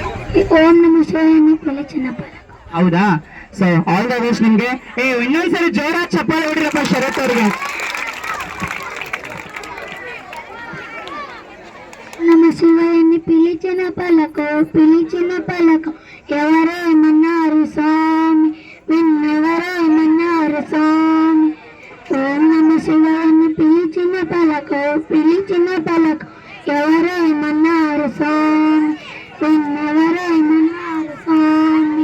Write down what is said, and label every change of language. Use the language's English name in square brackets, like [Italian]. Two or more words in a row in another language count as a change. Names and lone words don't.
[Telugu] ఓం నమ శివాయ అని పిలిచిన పలక. [Kannada] ಹೌದಾ? ಸೊ [English] all the best [Kannada] ನಿಮ್ಗೆ. ಇನ್ನೊಂದ್ಸರಿ ಜೋರಾಗಿ ಚಪ್ಪಾಳೆ ಹೊಡಿರಪ್ಪ ಶರತ್ ಅವ್ರಿಗೆ. [Telugu] నమ శివాయని పిలిచిన పలక ఎవరేమన్నారు స్వామి, విన్నెవరేమన్నారు స్వామి. ఓం నమ శివాయని పిలిచిన పలక ఎవరేమన్నారు స్వామి, విన్నెవరేమన్నారు స్వామి.